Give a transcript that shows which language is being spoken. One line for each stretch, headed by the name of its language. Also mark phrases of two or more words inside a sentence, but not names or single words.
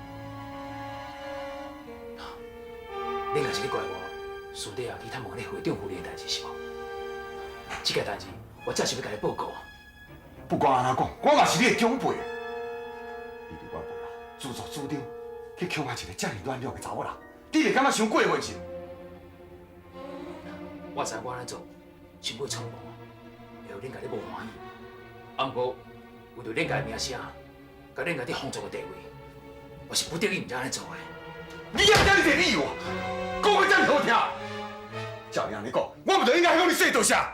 Min Nan Chinese: 你若是咧怪我，私底下去探望你会长夫人的代志是无？这个代志我只是要甲你报告啊。不管安怎讲，我嘛是你的长辈。你伫我背后自作主张去强害一个遮尔软弱的查某人，你袂感觉伤过分是？我知我安尼做，伤过冲动，会互恁家己无欢喜。啊，毋过为着恁家的名声，甲恁家伫皇族的地位，我是不得已毋才安尼做的。你也遮尔侪理由，讲话遮尔好听。照你安尼讲，我毋就应该向你说多谢。